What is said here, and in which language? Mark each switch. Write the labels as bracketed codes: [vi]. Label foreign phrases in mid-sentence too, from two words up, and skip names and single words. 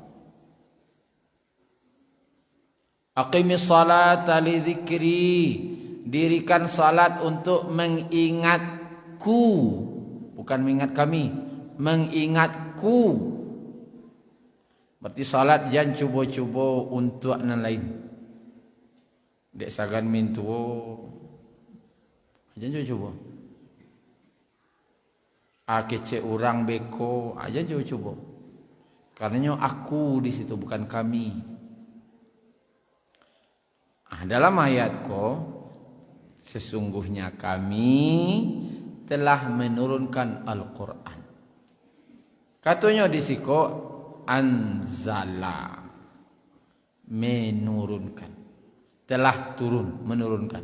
[ar] أقم الصلاة لذكري, [id] dirikan salat untuk mengingatku, bukan mengingat kami, mengingatku. Berarti salat jangan cuba-cuba untuk nan lain. [min] Dek sagan mintuo. [id] Jangan cuba-cuba. [min] Kece orang beko, [id] jangan cuba-cuba. Karenanya aku di situ bukan kami. Dalam ayat ko, sesungguhnya kami telah menurunkan Al-Quran. Katanya di siko anzala, menurunkan, telah turun, menurunkan.